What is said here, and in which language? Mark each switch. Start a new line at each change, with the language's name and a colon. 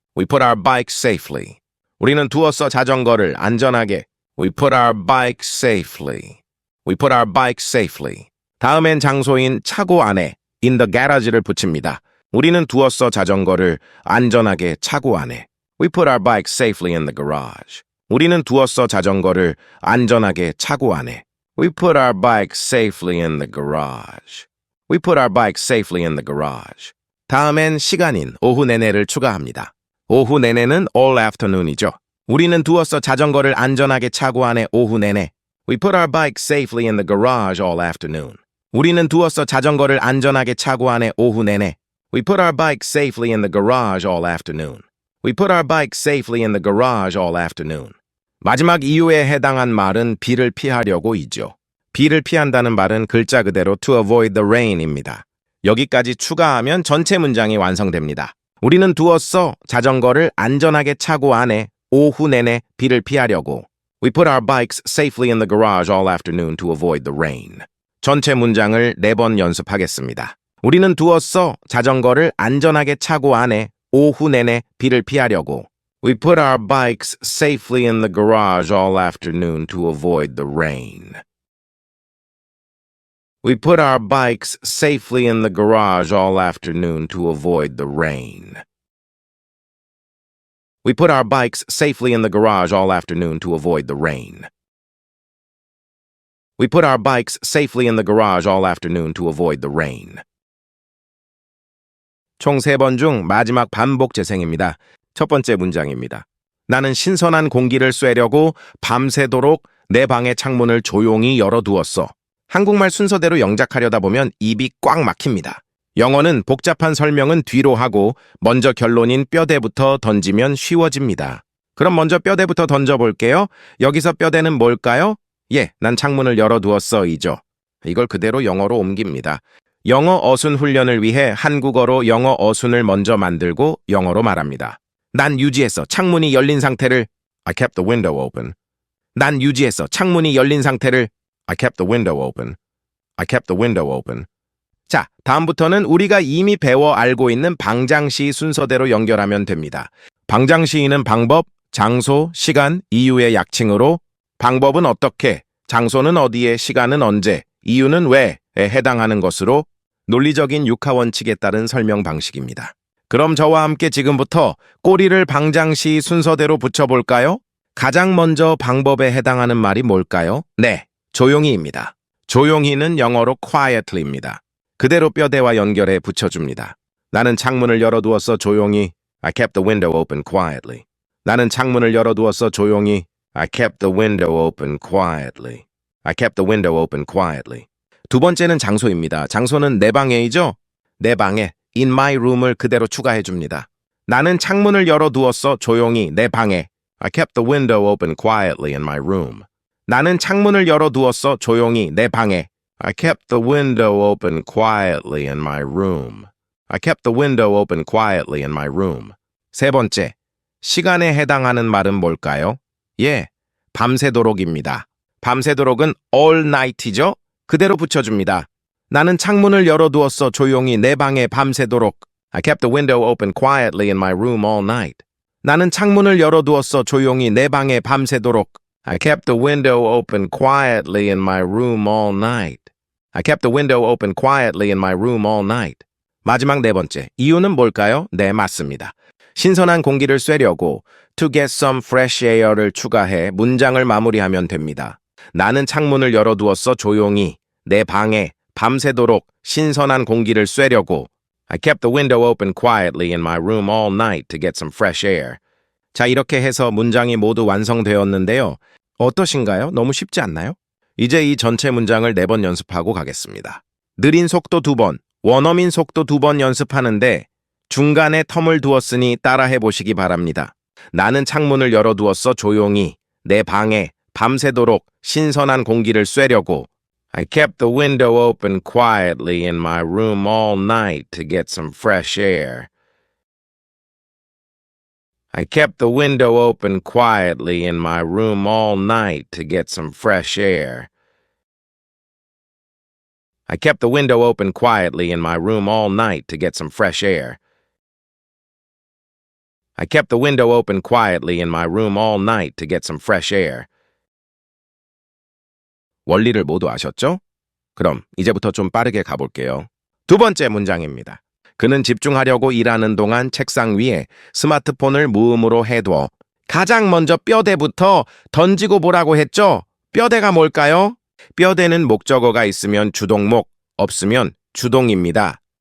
English: We put our bikes safely.
Korean: 우리는 두었어 자전거를 안전하게.
English: We put our bike safely. We put our bike safely.
Korean: 다음엔 장소인 차고 안에
English: in the garage
Korean: 를 붙입니다. 우리는 두었어 자전거를 안전하게 차고 안에.
English: We put our bike safely in the garage.
Korean: 우리는 두었어 자전거를 안전하게 차고 안에.
English: We put our bike safely in the garage. We put our bike safely in the garage.
Korean: 다음엔 시간인 오후 내내를 추가합니다. 오후 내내는
English: all afternoon
Korean: 이죠. 우리는 두었어 자전거를 안전하게 차고 안에 오후 내내.
English: We put our bike safely in the garage all afternoon.
Korean: 우리는 두었어 자전거를 안전하게 차고 안에 오후 내내.
English: We put our bike safely in the garage all afternoon. We put our bike safely in the garage all afternoon.
Korean: 마지막 이유에 해당한 말은 비를 피하려고이죠. 비를 피한다는 말은 글자 그대로
English: to avoid the rain
Korean: 입니다. 여기까지 추가하면 전체 문장이 완성됩니다. 우리는 두었어 자전거를 안전하게 차고 안에 오후 내내 비를 피하려고. We put our bikes safely in the garage all afternoon to avoid the rain. 전체 문장을 4번 연습하겠습니다. 우리는 두었어 자전거를 안전하게 차고 안에 오후 내내 비를 피하려고.
English: We put our bikes safely in the garage all afternoon to avoid the rain. We put our bikes safely in the garage all afternoon to avoid the rain. We put our bikes safely in the garage all afternoon to avoid the rain. We put our bikes safely in the garage all afternoon to avoid the rain.
Korean: 총 3번 중 마지막 반복 재생입니다. 첫 번째 문장입니다. 나는 신선한 공기를 쐬려고 밤새도록 내 방의 창문을 조용히 열어두었어. 한국말 순서대로 영작하려다 보면 입이 꽉 막힙니다. 영어는 복잡한 설명은 뒤로 하고 먼저 결론인 뼈대부터 던지면 쉬워집니다. 그럼 먼저 뼈대부터 던져볼게요. 여기서 뼈대는 뭘까요? 난 창문을 열어두었어 이죠. 이걸 그대로 영어로 옮깁니다. 영어 어순 훈련을 위해 한국어로 영어 어순을 먼저 만들고 영어로 말합니다. 난 유지했어. 창문이 열린 상태를
English: I kept the window open.
Korean: 난 유지했어. 창문이 열린 상태를
English: I kept the window open. I kept the window open.
Korean: 자, 다음부터는 우리가 이미 배워 알고 있는 방장시 순서대로 연결하면 됩니다. 방장시인은 방법, 장소, 시간, 이유의 약칭으로 방법은 어떻게, 장소는 어디에, 시간은 언제, 이유는 왜에 해당하는 것으로 논리적인 육하 원칙에 따른 설명 방식입니다. 그럼 저와 함께 지금부터 꼬리를 방장시 순서대로 붙여볼까요? 가장 먼저 방법에 해당하는 말이 뭘까요? 네, 조용히입니다. 조용히는 영어로 quietly입니다. 그대로 뼈대와 연결해 붙여줍니다. 나는 창문을 열어두었어 조용히.
English: I kept the window open quietly.
Korean: 나는 창문을 열어두었어 조용히.
English: I kept the window open quietly. I kept the window open quietly.
Korean: 두 번째는 장소입니다. 장소는 내 방에이죠? 내 방에
English: in my room
Korean: 을 그대로 추가해줍니다. 나는 창문을 열어두었어 조용히 내 방에.
English: I kept the window open quietly in my room.
Korean: 나는 창문을 열어두었어 조용히 내 방에.
English: I kept the window open quietly in my room. I kept the window open quietly in my room.
Korean: 세 번째, 시간에 해당하는 말은 뭘까요? 밤새도록입니다. 밤새도록은
English: all night
Korean: 이죠? 그대로 붙여줍니다. 나는 창문을 열어두었어 조용히 내 방에 밤새도록.
English: I kept the window open quietly in my room all night.
Korean: 나는 창문을 열어두었어 조용히 내 방에 밤새도록.
English: I kept the window open quietly in my room all night. I kept the window open quietly in my room all night.
Korean: 마지막 네 번째, 이유는 뭘까요? 네, 맞습니다. 신선한 공기를 쐬려고
English: to get some fresh air
Korean: 를 추가해 문장을 마무리하면 됩니다. 나는 창문을 열어두었어 조용히 내 방에 밤새도록 신선한 공기를 쐬려고.
English: I kept the window open quietly in my room all night to get some fresh air.
Korean: 자, 이렇게 해서 문장이 모두 완성되었는데요. 어떠신가요? 너무 쉽지 않나요? 이제 이 전체 문장을 4번 연습하고 가겠습니다. 느린 속도 2번, 원어민 속도 2번 연습하는데 중간에 텀을 두었으니 따라해 보시기 바랍니다. 나는 창문을 열어두었어 조용히 내 방에 밤새도록 신선한 공기를 쐬려고.
English: I kept the window open quietly in my room all night to get some fresh air. I kept the window open quietly in my room all night to get some fresh air. I kept the window open quietly in my room all night to get some fresh air. I kept the window open quietly in my room all night to get some fresh air.
Korean: 원리를 모두 아셨죠? 그럼 이제부터 좀 빠르게 가볼게요. 두 번째 문장입니다. 그는 집중하려고 일하는 동안 책상 위에 스마트폰을 무음으로 해둬. 가장 먼저 뼈대부터 던지고 보라고 했죠? 뼈대가 뭘까요? 뼈대는 목적어가 있으면 주동목, 없으면 주동입니다.